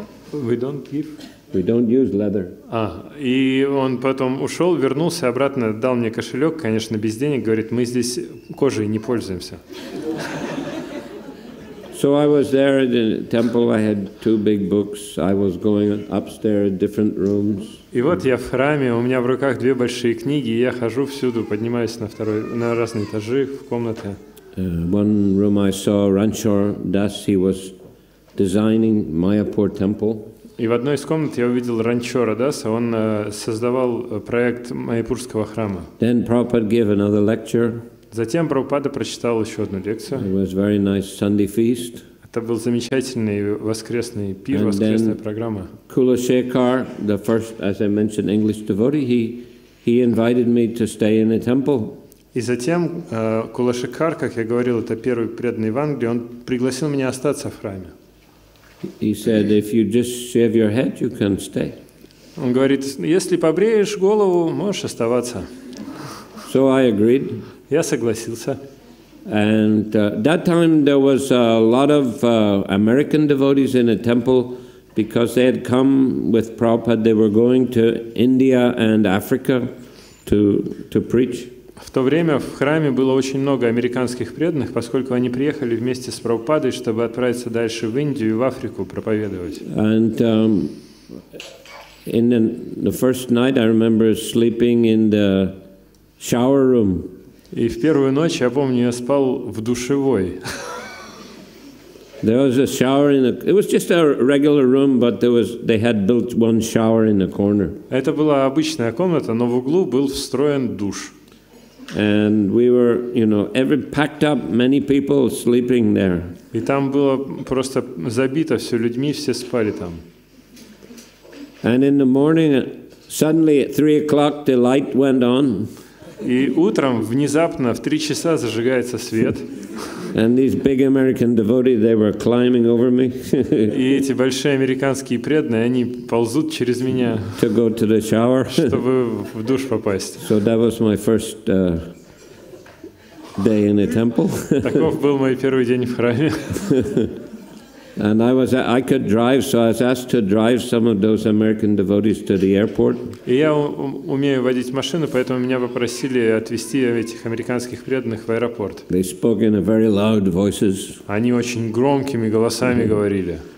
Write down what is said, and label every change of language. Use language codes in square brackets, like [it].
[en] We don't give? We don't use leather. [ru] И он потом ушел, вернулся обратно, дал мне кошелек, конечно, без денег, говорит: мы здесь кожей не пользуемся. [en] So I was there in the temple. I had 2 big books. I was going upstairs, different rooms. [ru] И вот я в храме, у меня в руках 2 большие книги, и я хожу всюду, поднимаюсь на разные этажи, в комнаты. [en] One room I saw Ranchor Das. He was designing Mayapur temple. [ru] И в одной из комнат я увидел Ранчора Даса, он создавал проект Майяпурского храма. [en] Then Prabhupada gave another lecture. [ru] Затем Прабхупада прочитал еще одну лекцию. [en] It was very nice Sunday feast. [ru] Это был замечательный воскресный пир, воскресная программа. [en] Kula Shekhar, the first, as I mentioned, English devotee, he invited me to stay in a temple. [ru] И затем Кулашекар, как я говорил, это первый преданный в Англии, он пригласил меня остаться в храме. [en] He said, if you just shave your head, you can stay. [ru] Он говорит: если побреешь голову, можешь оставаться. [en] So I agreed. [ru] Я согласился. [en] And that time there was a lot of American devotees in a temple because they had come with Prabhupada. They were going to India and Africa to preach. [ru] В то время в храме было очень много американских преданных, поскольку они приехали вместе с Прабхупадой, чтобы отправиться дальше в Индию и в Африку проповедовать. [en] And in the first night I remember sleeping in the shower room. [ru] И в первую ночь, я помню, я спал в душевой. [en] There was a shower it was just a regular room, but they had built one shower in the corner. [ru] Это была обычная комната, но в углу был встроен душ. [en] And we were, packed up, many people sleeping there. [ru] И там было просто забито все людьми, все спали там. [en] And in the morning, suddenly at 3 o'clock, the light went on. [ru] И утром внезапно в 3 часа зажигается свет. [en] And these big American devotees, they were climbing over me. [ru] И эти большие американские преданные, они ползут через меня, [en] to go to the shower. [ru] чтобы в душ попасть. [en] So that was my first day in the temple. [ru] Таков был мой первый день в храме. [en] And I could drive, so I was asked to drive some of those American devotees to the airport. [ru] И я умею водить машину, поэтому меня попросили отвезти этих американских преданных в аэропорт. [en] They spoke in a very loud voices. [ru] Они очень громкими голосами говорили.